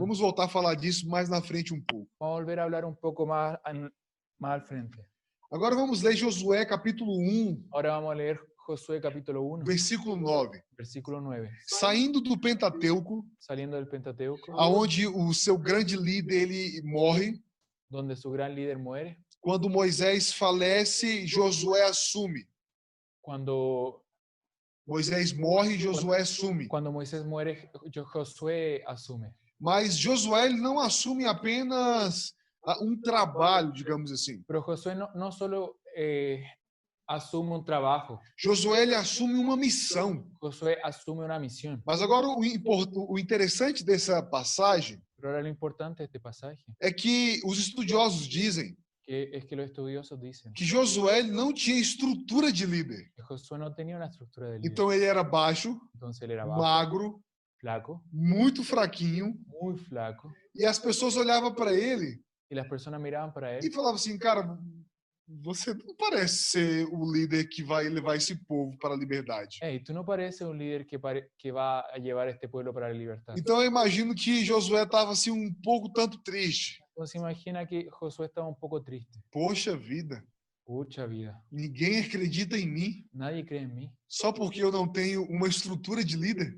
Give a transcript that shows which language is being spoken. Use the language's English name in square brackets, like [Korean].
[Portuguese] Vamos voltar a falar disso mais na frente um pouco. [Spanish] Vamos a volver a hablar un poco más al frente. [Portuguese] Agora vamos ler Josué capítulo 1, [Spanish] Ahora vamos a leer Josué capítulo 1, [Portuguese] versículo 9. [Spanish] versículo 9. [Portuguese] Saindo do Pentateuco, [Spanish] Saliendo del Pentateuco, [Portuguese] aonde o seu grande líder ele morre, [Spanish] donde su gran líder muere, [Portuguese] quando Moisés falece, Josué assume. [Spanish] cuando [Portuguese] Moisés morre e Josué assume. [Spanish] Cuando Moisés muere, Josué asume. [Portuguese] Mas Josué ele não assume apenas um trabalho, digamos assim. [Spanish] Pero Josué no solo asume un trabajo, [Portuguese] Josué ele assume uma missão. [Spanish] Josué asume una misión. [Portuguese] Mas agora o interessante dessa passagem [Spanish] Pero ahora lo importante de este pasaje [Portuguese] é que os estudiosos dizem [Spanish] es que los estudiosos dicen [Portuguese] que Josué ele não tinha estrutura de líder. [Spanish] que Josué no tenía una estructura de líder. [Portuguese] Então ele era baixo, [Spanish] Entonces él era bajo, [Portuguese] magro, [Spanish] flaco, [Portuguese] muito fraquinho, [Spanish] muy flaco, [Portuguese] e as pessoas olhavam para ele [Spanish] y las personas miraban para [Portuguese] e [Spanish] él [Portuguese] falavam assim, cara, você não parece ser o líder que vai levar esse povo para a liberdade. [Spanish] hey, tú no pareces un líder que va a llevar este pueblo para la libertad. [Portuguese] Então eu imagino que Josué estava assim um pouco tanto triste. [Spanish] Entonces imagina que Josué estaba un poco triste. [Portuguese] Poxa vida, [Spanish] Pucha vida, [Portuguese] ninguém acredita em mim [Spanish] nadie cree en mí, [Portuguese] só porque eu não tenho uma estrutura de líder.